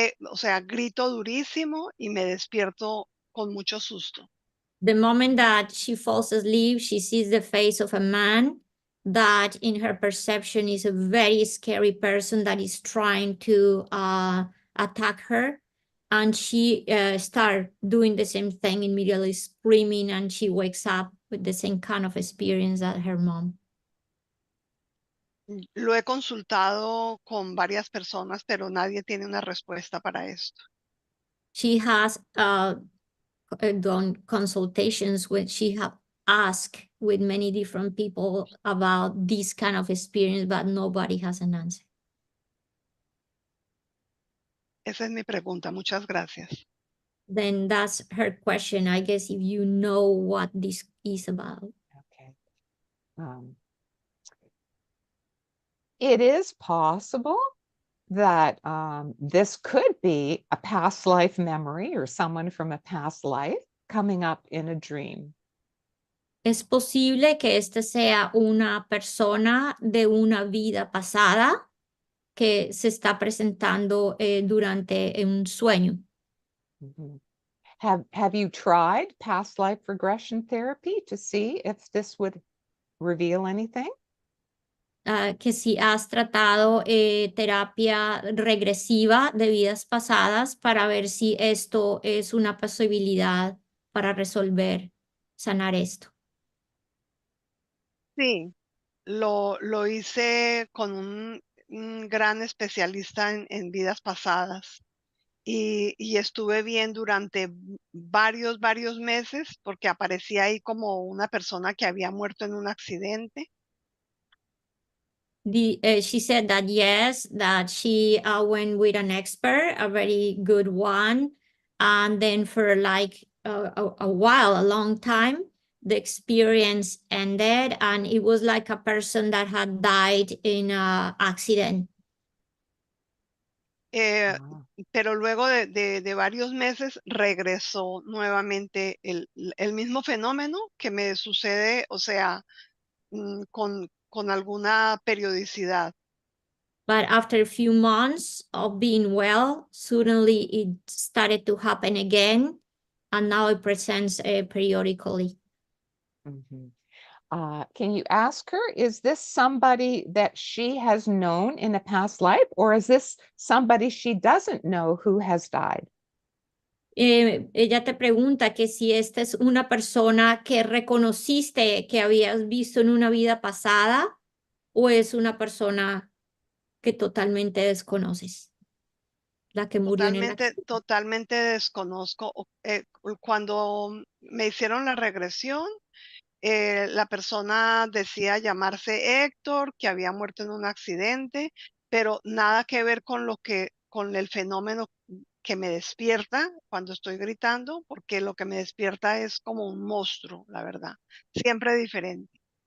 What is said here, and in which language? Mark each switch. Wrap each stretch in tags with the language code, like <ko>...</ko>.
<es>O sea, grito durísimo y me despierto con mucho susto.</es> <en>The moment that she falls asleep, she sees the face of a man that in her perception is a very scary person that is trying to attack her. And she starts doing the same thing, immediately screaming, and she wakes up with the same kind of experience as her mom.</en> <es>Lo he consultado con varias personas, pero nadie tiene una respuesta para esto.</es> <en>She has done consultations when she have asked with many different people about this kind of experience, but nobody has an answer.</en> <es>Esa es mi pregunta. Muchas gracias.</es> <en>Then that's her question. I guess if you know what this is about. Okay. It is possible that this could be a past life memory or someone from a past life coming up in a dream.</en> <es>Es posible que este sea una persona de una vida pasada que se está presentando durante un sueño. Mhm.</es> <en>Have you tried past life regression therapy to see if this would reveal anything?</en> <es>Que si has tratado terapia regresiva de vidas pasadas para ver si esto es una posibilidad para resolver, sanar esto. Sí, lo hice con un gran especialista en vidas pasadas y estuve bien durante varios meses porque aparecía ahí como una persona que había muerto en un accidente.</es> <en>She said that yes, that she went with an expert, a very good one, and then for like a while, a long time, the experience ended, and it was like a person that had died in an accident.</en> <es>Pero luego de varios meses regresó nuevamente el mismo fenómeno que me sucede, o sea, con alguna periodicidad.</es> <en>But after a few months of being well, suddenly it started to happen again, and now it presents periodically. Mhm. Can you ask her, is this somebody that she has known in a past life, or is this somebody she doesn't know who has died?</en> <es>Ella te pregunta que si esta es una persona que reconociste que habías visto en una vida pasada o es una persona que totalmente desconoces, la que murió en el accidente. Totalmente desconozco. Cuando me hicieron la regresión, la persona decía llamarse Héctor, que había muerto en un accidente, pero nada que ver con el fenómeno que me despierta cuando estoy gritando, porque lo que me despierta es como un monstruo, la verdad, siempre diferente.</es>